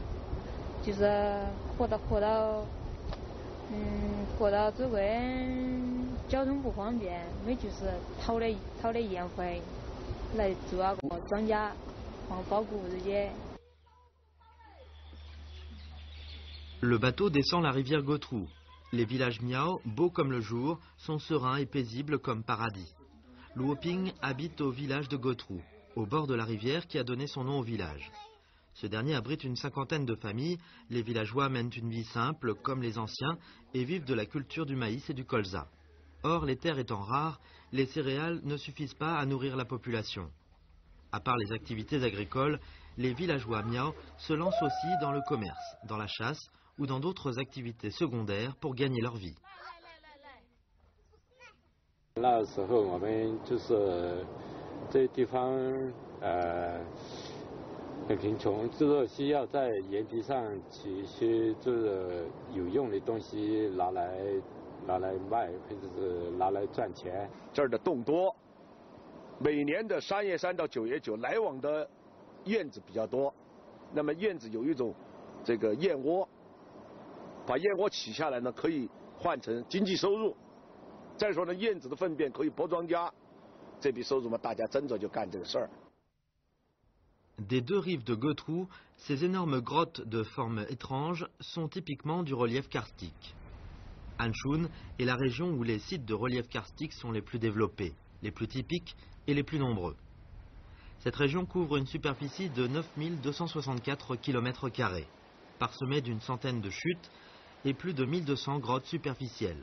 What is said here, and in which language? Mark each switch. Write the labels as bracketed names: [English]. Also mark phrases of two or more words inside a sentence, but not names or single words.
[Chinese] 就是活到这个交通不方便，没就是讨的烟灰来做那个庄稼，包谷这些。 [French] Le bateau descend la rivière Gotrou. Les villages miao, beaux comme le jour, sont sereins et paisibles comme paradis. Luoping habite au village de Gotrou, au bord de la rivière qui a donné son nom au village. Ce dernier abrite une cinquantaine de familles. Les villageois mènent une vie simple, comme les anciens, et vivent de la culture du maïs et du colza. Or, les terres étant rares, les céréales ne suffisent pas à nourrir la population. À part les activités agricoles, les villageois miao se lancent aussi dans le commerce, dans la chasse ou dans d'autres activités secondaires pour gagner leur vie. [Chinese] 那时候我们就是这地方很贫穷，就是需要在岩壁上取一些就是有用的东西拿来卖，或者是拿来赚钱。这儿的洞多，每年的3月3到9月9来往的燕子比较多，那么燕子有一种这个燕窝，把燕窝取下来呢，可以换成经济收入。再说呢，燕子的粪便可以播庄稼，这笔收入嘛，大家争着就干这个事儿。 [French] Des 2 rives de Gotrou, ces énormes grottes de forme étrange sont typiquement du relief karstique. Anshun est la région où les sites de relief karstique sont les plus développés, les plus typiques et les plus nombreux. Cette région couvre une superficie de 9264 km², parsemée d'une centaine de chutes et plus de 1200 grottes superficielles.